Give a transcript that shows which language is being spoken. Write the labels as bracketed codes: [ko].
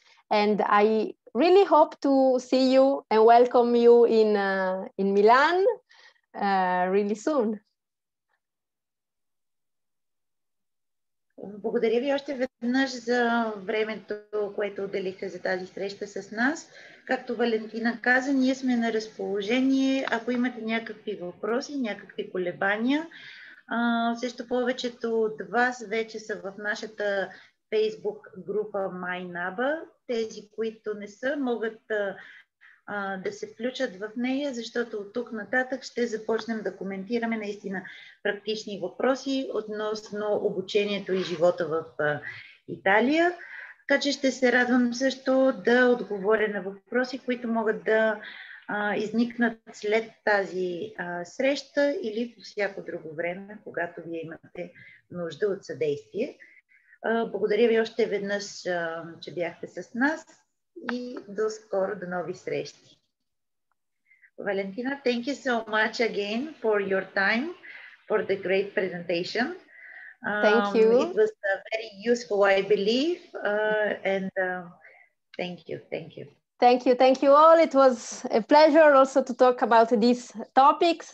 [en] And I really hope to see you and welcome you in Milan really soon. [bg] Благодаря ви още веднъж за времето, което отделихте за тази среща с нас. Както Валентина каза, ние сме на разположение, ако имате някакви въпроси, някакви колебания. Също повечето от вас вече са в нашата Facebook група NABA. Тези, които не са, могат да се включат в нея, защото от тук нататък ще започнем да коментираме наистина практични въпроси относно обучението и живота в Италия. Така че ще се радвам също да отговоря на въпроси, които могат да изникнат след тази среща или по всяко друго време, когато вие имате нужда от съдействие. Благодаря ви още веднъж, че бяхте с нас и до скоро, до нови срещи. [en] Valentina, thank you so much again for your time, for the great presentation. Thank you. It was very useful, I believe, and thank you. Thank you all. It was a pleasure also to talk about these topics.